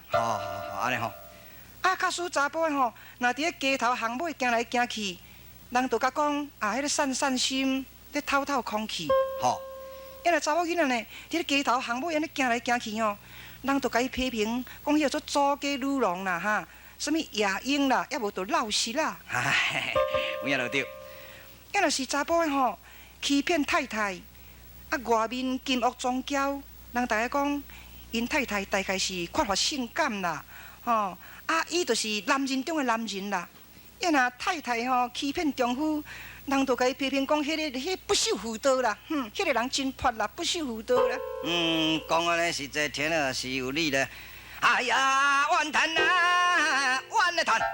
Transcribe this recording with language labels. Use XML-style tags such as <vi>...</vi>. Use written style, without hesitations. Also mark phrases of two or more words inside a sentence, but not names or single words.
<nan>好，安尼吼。啊，假使查甫吼，若伫咧街头巷尾行来行去，人就甲讲啊，迄个散心，咧透透空气。好。因为查某囡仔呢，伫咧街头巷尾安尼行来行去吼，人就甲伊批评，讲迄个做左家女郎啦哈，什物夜莺啦，也无着老实啦。唉，有影就对。因若是查甫的吼，欺骗太太，啊外面金屋装娇，人大家讲，因太太大概是缺乏性感啦，吼，啊伊就是男人中的男人啦。因若太太吼欺骗丈夫。人就甲伊批评讲，迄不守妇道啦，迄个人真泼啦，不守妇道啦。讲安尼实在听了是有理咧。哎呀，怨叹啊，怨咧叹。</nan>